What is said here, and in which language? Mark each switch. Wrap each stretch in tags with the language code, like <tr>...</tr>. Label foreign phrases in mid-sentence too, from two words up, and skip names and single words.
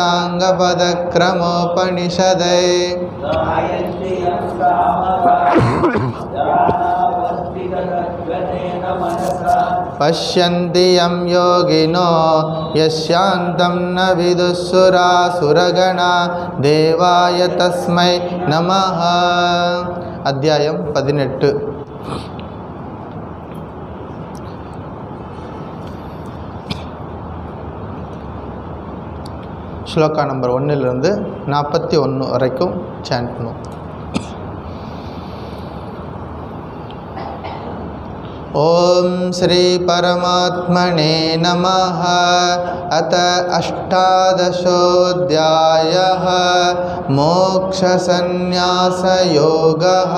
<sa>साङ्गपदक्रमोपनिषदैः पश्यन्ति यं योगिनो यस्यान्तं न विदुःसुरासुरगणा देवाय तस्मै नमः।</sa> <ta>अध्यायं 18 ஸ்லோகா நம்பர் 1 41 வரைக்கும் சாண்ட் பண்ணுவோம்.</ta> <sa>ओम श्री परमात्मने नमः। अथ अष्टादशोऽध्यायः मोक्षसंन्यासयोगः।</sa>